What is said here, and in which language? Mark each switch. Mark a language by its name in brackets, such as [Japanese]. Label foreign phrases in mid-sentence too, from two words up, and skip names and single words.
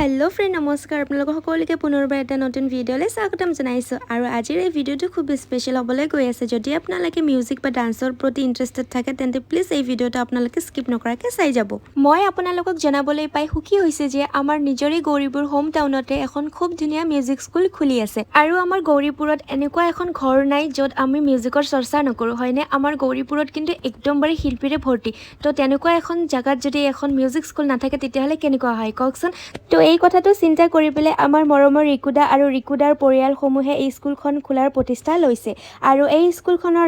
[English] hello friend [Assamese] নমস্কাৰ আপোনালোক সকলোকে পুনৰবাৰ এটা নতুন ভিডিঅ'লৈ স্বাগতম জনাইছোঁ আৰু আজিৰ এই ভিডিওটো খুব স্পেশাল হবলৈ গৈ আছে যদি আপোনালোকে মিউজিক বা ডান্সৰ প্ৰতি ইন্টাৰেস্টেড থাকে তেন্তে প্লিজ এই ভিডিওটো আপোনালোকে স্কিপ নকৰাকে চাই যাব মই আপোনালোকক জনাবলৈ পাই সুখী হৈছে যে আমাৰ নিজৰে গৌৰীপুৰ হোম টাউনতে এখন খুব ধুনিয়া [English] music school [Assamese] খুলি আছে আৰু আমাৰ গৌৰীপুৰত এনেকুৱা এখন ঘৰ নাই যত আমি মিউজিকৰ চৰ্চা নকৰো হয়নে আমাৰ গৌৰীপুৰত কিন্তু একদম বাৰে শিল্পীৰে ভৰ্তি তো তেনেকুৱা এখন জায়গাত যদি এখন [English] music school [Assamese] নাথাকে তেতিয়াহলে কেনেকুৱা হয় কওকচোন তো এই কথাটো চিন্তা কৰি পেলে আমাৰ মৰমৰ ৰিকুদা আৰু ৰিকুদাৰ পৰিয়ালসমূহে এই স্কুলখন খোলাৰ প্ৰতিষ্ঠা লৈছে আৰু এই স্কুলখনৰ